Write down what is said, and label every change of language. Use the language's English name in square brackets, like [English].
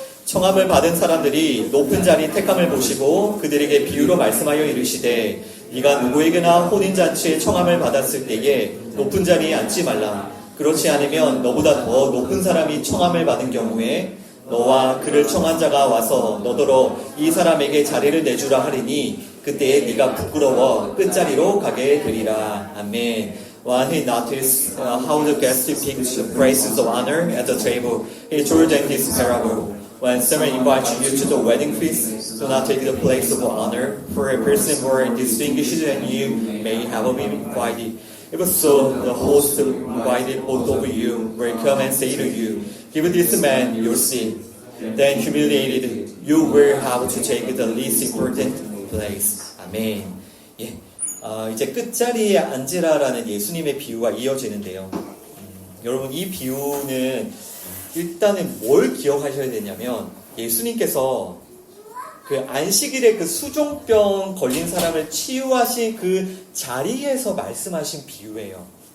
[Korean] 청함을 받은 사람들이 높은 자리 택함을 보시고 그들에게 비유로 말씀하여 이르시되, 네가 누구에게나 혼인잔치에 청함을 받았을 때에 높은 자리에 앉지 말라. 그렇지 않으면 너보다 더 높은 사람이 청함을 받은 경우에 너와 그를 청한 자가 와서 너더러 이 사람에게 자리를 내주라 하리니 그때에 네가 부끄러워 끝자리로 가게 되리라. 아멘. [English] While he noticed how the guests picked places of honor at the table, he told them this parable. When someone invites you to the wedding feast, do not take the place of honor, for a person more distinguished than you may have been invited. If so, the host invited both of you will come and say to you, give this man your seat. Then humiliated, you will have to take the least important place. [Korean] 아멘. 이제 끝자리에 앉으라라는 예수님의 비유가 이어지는데요. 여러분, 이 비유는 일단은 뭘 기억하셔야 되냐면, 예수님께서 그 안식일에 그 수종병 걸린 사람을 치유하신 그 자리에서 말씀하신 비유예요.